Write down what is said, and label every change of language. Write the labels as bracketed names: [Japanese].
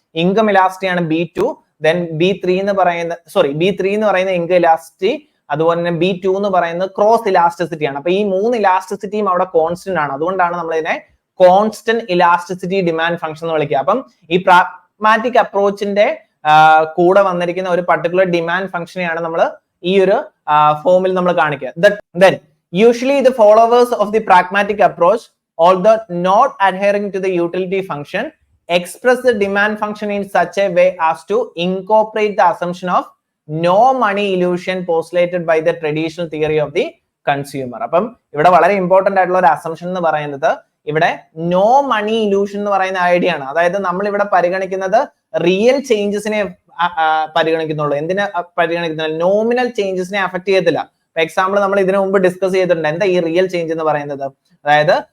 [Malayalam] Income elasticity ആണ് B2. Then B3 എന്ന് പറയുന്ന ഇൻകം ഇലാസ്റ്റിറ്റി, അതുപോലെ തന്നെ B2 എന്ന് പറയുന്നത് ക്രോസ് ഇലാസ്റ്റിസിറ്റി ആണ്. അപ്പൊ ഈ മൂന്ന് ഇലാസ്റ്റിസിറ്റിയും അവിടെ കോൺസ്റ്റന്റ് ആണ്. അതുകൊണ്ടാണ് നമ്മൾ ഇതിനെ കോൺസ്റ്റന്റ് ഇലാസ്റ്റിസിറ്റി ഡിമാൻഡ് ഫംഗ്ഷൻ എന്ന് വിളിക്കുക. അപ്പം ഈ പ്രാഗ്മാറ്റിക് അപ്രോച്ചിന്റെ കൂടെ വന്നിരിക്കുന്ന ഒരു പർട്ടിക്കുലർ ഡിമാൻഡ് ഫംഗ്ഷനെയാണ് നമ്മൾ ഈ ഒരു ഫോമിൽ നമ്മൾ കാണിക്കുക. [English] Then usually the followers of the pragmatic approach, although not adhering to the utility function, express the demand function in such a way as to incorporate the assumption of no money illusion postulated by the traditional theory of the consumer. [Malayalam] അപ്പം ഇവിടെ വളരെ important ആയിട്ടുള്ള ഒരു assumption എന്ന് പറയുന്നത് ഇവിടെ no money illusion എന്ന് പറയുന്ന ഐഡിയ ആണ്. അതായത് നമ്മൾ ഇവിടെ പരിഗണിക്കുന്നത് റിയൽ ചേഞ്ചസിനെ പരിഗണിക്കുന്നുള്ളൂ. എന്തിനെ പരിഗണിക്കുന്നില്ല, നോമിനൽ ചേഞ്ചസിനെ അഫക്ട് ചെയ്യത്തില്ല. എക്സാമ്പിൾ നമ്മൾ ഇതിനു മുമ്പ് ഡിസ്കസ് ചെയ്തിട്ടുണ്ട്. എന്താ ഈ റിയൽ ചേഞ്ച് എന്ന് പറയുന്നത്, അതായത്